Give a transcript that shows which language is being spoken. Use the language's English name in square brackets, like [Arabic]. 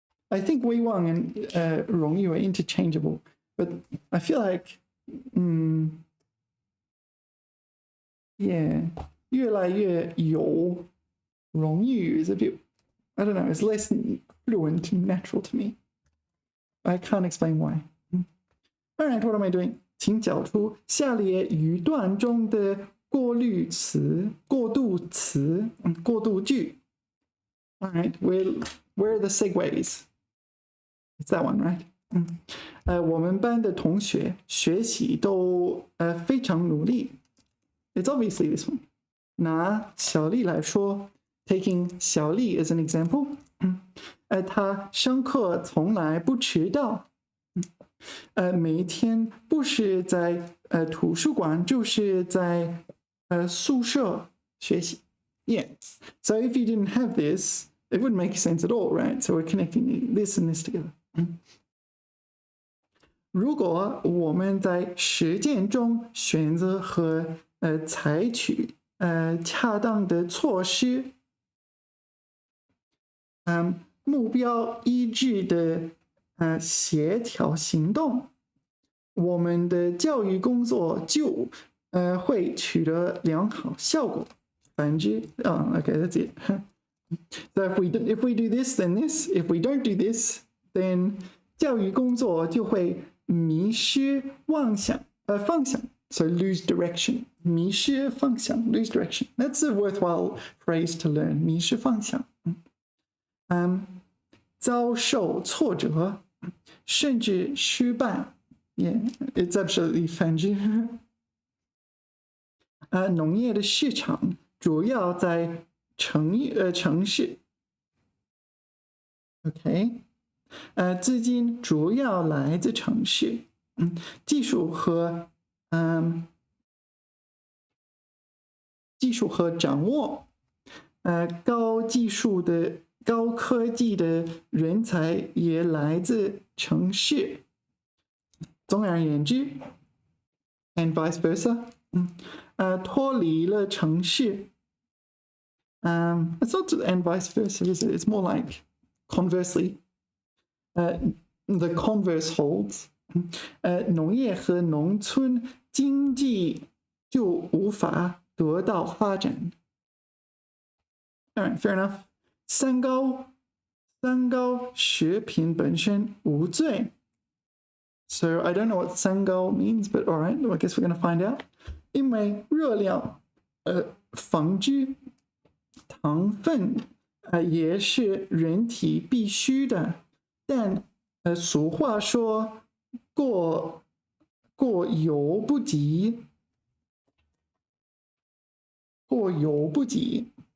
[English] I think 威望 and 荣誉 are interchangeable, but I feel like, yeah, 越来越有荣誉 is a bit, I don't know, it's less fluent and natural to me. I can't explain why. All right, what am I doing? [Chinese] 请找出下列语段中的过滤词、过渡词、过渡句。 [English] All right, where are the segues? It's that one, right? [Chinese] 我们班的同学学习都非常努力。 [English] It's obviously this one. [Chinese] 拿小丽来说 ， [English] taking 小丽 as an example. [Chinese] 她上课从来不迟到。每一天不是在图书馆，就是在宿舍学习。 [English] Yeah. So if you didn't have this, it wouldn't make sense at all, right? So we're connecting this and this together. [Chinese] 如果我们在实践中选择和采取恰当的措施，目标一致的协调行动，我们的教育工作就会取得良好效果。 [English] Okay, that's it. So if we do this, then this. If we don't do this, then [Chinese] 教育工作就会迷失方向。 [English] So lose direction. [Chinese] 迷失方向 [English] lose direction. That's a worthwhile phrase to learn. [Chinese] 迷失方向。遭受挫折，甚至失败。 [English] Yeah, it's absolutely 反之。 [Chinese] 农业的市场主要在城市。 OK， 资金主要来自城市。技术和掌握，高科技的人才也来自城市。总而言之 ， [English] and vice versa， [Chinese] 脱离了城市。 [English] It's not and vice versa, is it? It's more like conversely. The converse holds. [Chinese] 农业和农村经济就无法得到发展。 [English] All right, fair enough. [Chinese] 三高学品本身无罪. [English] So I don't know what 三高 means, but all right, I guess we're going to find out. [Chinese] 因为热量防治糖分也是人体必须的，但俗话说过犹不及，过犹不及。